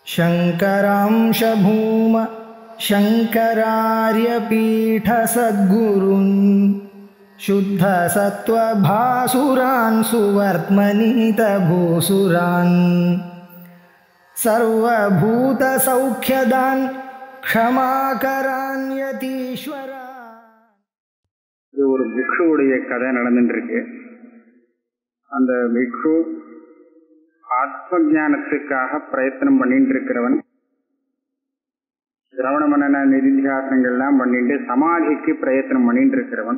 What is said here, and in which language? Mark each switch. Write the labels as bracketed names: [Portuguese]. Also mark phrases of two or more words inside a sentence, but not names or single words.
[Sanskrit] शङ्करांश भूम शङ्करार्यपीठसद्गुरून् शुद्धसत्त्वभासुरान् सुवर्त्मनीतभूसुरान् सर्वभूतसौख्यदान् क्षमाकरान् यतीश्वरा. [Tamil] இது ஒரு பிக்ஷுவுடைய கதை நடந்துட்டு இருக்கு. அந்த பிக்ஷு ஆத்ம ஞானத்துக்காக பிரயத்தனம் பண்ணிட்டு இருக்கிறவன். சிரவண மனன நிதித்தியாசனங்கள்லாம் பண்ணிட்டு சமாதிக்கு பிரயத்தனம் பண்ணிட்டு இருக்கிறவன்.